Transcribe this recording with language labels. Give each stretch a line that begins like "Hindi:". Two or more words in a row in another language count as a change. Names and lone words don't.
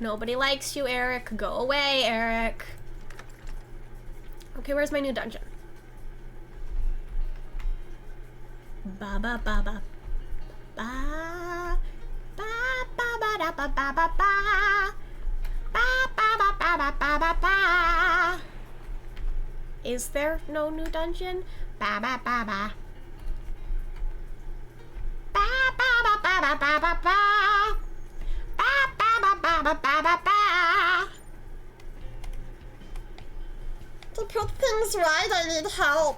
English: Nobody likes you, Eric. Go away, Eric. Okay, where's my new dungeon? Ba ba ba ba. Ba ba ba ba da ba ba ba ba. Ba ba ba ba ba ba ba ba. Is there no new dungeon? Ba ba ba ba. Ba ba ba ba ba ba ba ba. Ba ba ba ba ba ba ba ba. To put things right, I need help.